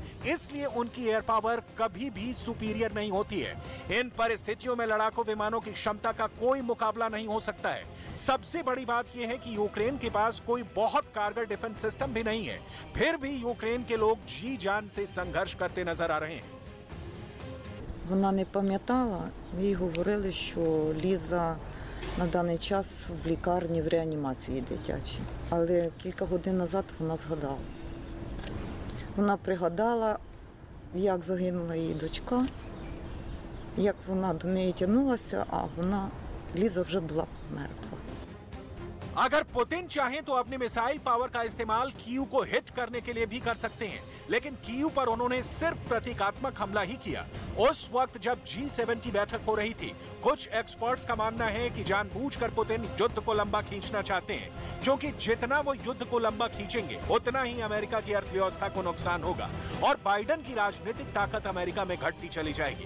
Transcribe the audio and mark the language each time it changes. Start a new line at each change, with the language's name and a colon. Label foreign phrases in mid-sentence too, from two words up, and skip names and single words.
Hindi: इसलिए उनकी
English: air power
Hindi: कभी भी सुपीरियर नहीं होती है। इन परिस्थितियों में लड़ाकू विमानों की क्षमता का कोई मुकाबला नहीं हो सकता है। सबसे बड़ी बात यह है कि यूक्रेन के पास कोई बहुत कारगर
English: defense system
Hindi: भी नहीं है। फिर भी यूक्रेन के लोग जी जान से संघर्ष करते नजर आ रहे हैं।
Ukrainian: Вона не пам'ятала, їй говорили, що Ліза на даний час в лікарні в реанімації дитячій. Але кілька годин назад вона згадала. Вона пригадала, як загинула її дочка, як вона до неї тягнулася, а вона, Ліза вже була мертва.
Hindi: अगर पुतिन चाहें तो अपने
English: missile power
Hindi: का इस्तेमाल कीव को हिट करने के लिए भी कर सकते हैं, लेकिन कीव पर उन्होंने सिर्फ प्रतीकात्मक हमला ही किया। उस वक्त जब G7 की बैठक हो रही थी, कुछ एक्सपर्ट्स का मानना है कि जानबूझकर पुतिन युद्ध को लंबा खींचना चाहते हैं, क्योंकि जितना वो युद्ध को लंबा खींचेंगे उतना ही अमेरिका की अर्थव्यवस्था को नुकसान होगा और बाइडेन की राजनीतिक ताकत अमेरिका में घटती चली जाएगी।